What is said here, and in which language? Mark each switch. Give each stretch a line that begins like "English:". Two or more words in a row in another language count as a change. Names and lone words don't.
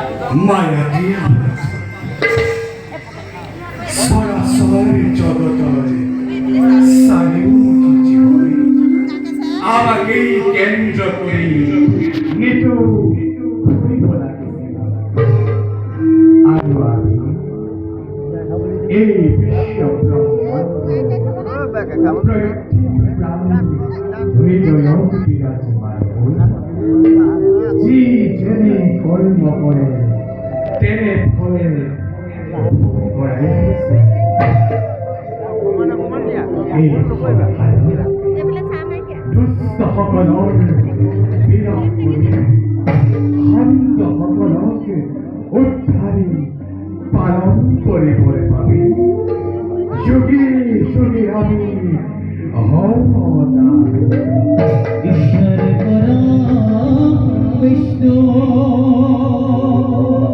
Assamese: মায়া দিয়া সরাসরি জগতরে সারিমুখী জীবনে আমাকেই কেন্দ্র করে নিতু ঘুরিব লাগিছিল। আৰু আমি এই বিশ্ব ব্ৰহ্মাণ্ড হৃদয়ত বিৰাজমান হৈ যি যেনে কৰ্ম কৰে তেনে ফলে ভৰাই দিছে। এই দুষ্টসকলৰ বিনাশ কৰি শান্তসকলক উদ্ধাৰি পালন কৰিবলৈ ভাবি যুগে যুগে আমি ঈশ্বর পরম বিষ্ণু